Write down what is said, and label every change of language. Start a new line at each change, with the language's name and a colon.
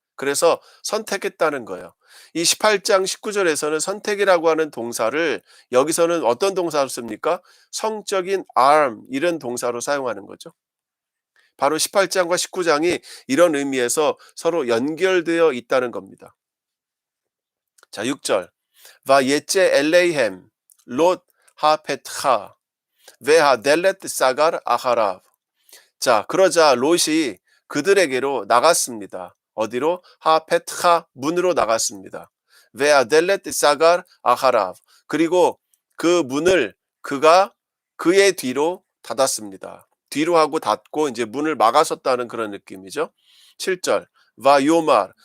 Korean: 그래서 선택했다는 거예요. 이 18장 19절에서는 선택이라고 하는 동사를 여기서는 어떤 동사로 씁니까? 성적인 arm 이런 동사로 사용하는 거죠. 바로 18장과 19장이 이런 의미에서 서로 연결되어 있다는 겁니다. 자, 6절.
Hebrew: ויצא אליהם 롯 הפתחה והדלת סגר אחריו.
Korean: 자, 그러자 롯이 그들에게로 나갔습니다. 어디로? 하페트하 문으로 나갔습니다. 베아델렛 사갈 아하라v. 그리고 그 문을 그가 그의 뒤로 닫았습니다. 뒤로 하고 닫고 이제 문을 막아섰다는 그런 느낌이죠. 7절. 바요말.